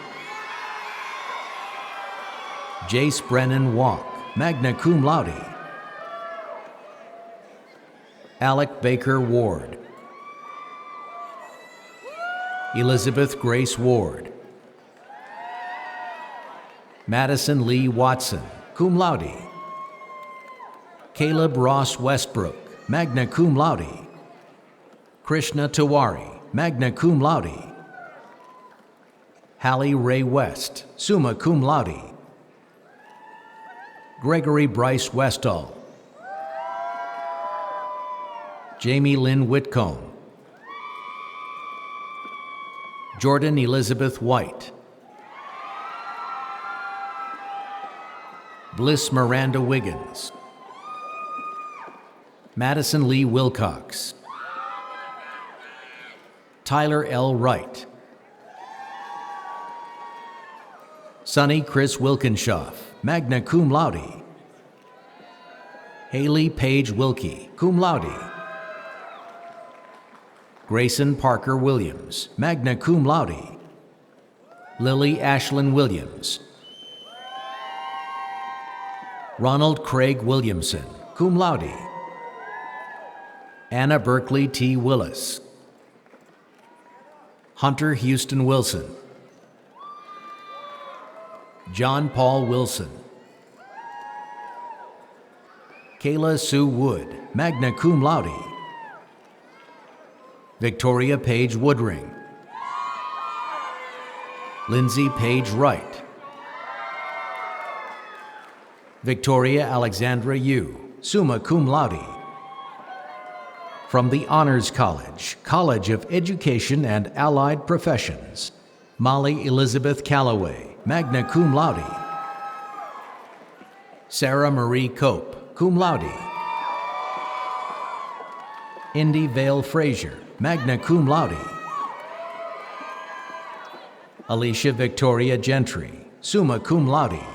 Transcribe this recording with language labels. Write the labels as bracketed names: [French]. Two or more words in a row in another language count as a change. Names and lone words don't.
[English] Jace Brennan Walk, [Latin] magna cum laude. [English] Alec Baker Ward. Elizabeth Grace Ward. Madison Lee Watson, [Latin] cum laude. [English] Caleb Ross Westbrook, [Latin] magna cum laude. [English] Krishna Tiwari, [Latin] magna cum laude. [English] Hallie Ray West, [Latin] summa cum laude. [English] Gregory Bryce Westall. Jamie Lynn Whitcomb. Jordan Elizabeth White. Bliss Miranda Wiggins, Madison Lee Wilcox, Tyler L. Wright, Sonny Chris Wilkinshoff, [Latin] magna cum laude, [English] Haley Paige Wilkie, [Latin] cum laude, [English] Grayson Parker Williams, [Latin] magna cum laude, [English] Lily Ashlyn Williams, Ronald Craig Williamson, [Latin] cum laude, [English] Anna Berkeley T. Willis, Hunter Houston Wilson, John Paul Wilson, Kayla Sue Wood, [Latin] magna cum laude, [English] Victoria Page Woodring, Lindsay Page Wright, Victoria Alexandra Yu, [Latin] summa cum laude. [English] From the Honors College, College of Education and Allied Professions, Molly Elizabeth Calloway, [Latin] magna cum laude. [English] Sarah Marie Cope, [Latin] cum laude. [English] Indy Vale Frazier, [Latin] magna cum laude. [English] Alicia Victoria Gentry, [Latin] summa cum laude.